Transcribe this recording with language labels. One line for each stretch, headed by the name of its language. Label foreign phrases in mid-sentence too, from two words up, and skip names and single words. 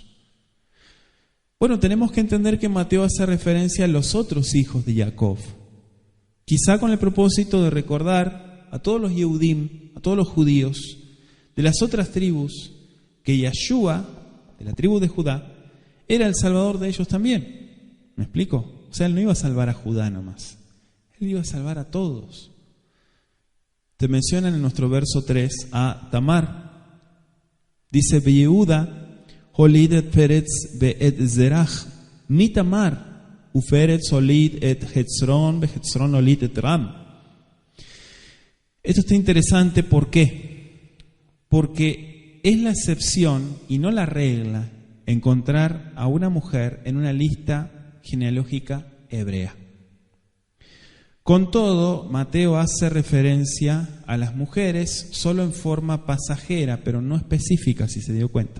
Spanish: Bueno, tenemos que entender que Mateo hace referencia a los otros hijos de Jacob, quizá con el propósito de recordar a todos los Yehudim, a todos los judíos de las otras tribus, que Yeshua, de la tribu de Judá, era el salvador de ellos también. ¿Me explico? O sea, él no iba a salvar a Judá nomás, él iba a salvar a todos. Te mencionan en nuestro verso 3 a Tamar. Dice,
Hebrew: Yehuda הוליד את פרץ ואת זרח מתמר, ופרץ הוליד את חצרון, וחצרון הוליד את רם.
Spanish: Esto está interesante, ¿por qué? Porque es la excepción y no la regla encontrar a una mujer en una lista genealógica hebrea. Con todo, Mateo hace referencia a las mujeres solo en forma pasajera, pero no específica, si se dio cuenta.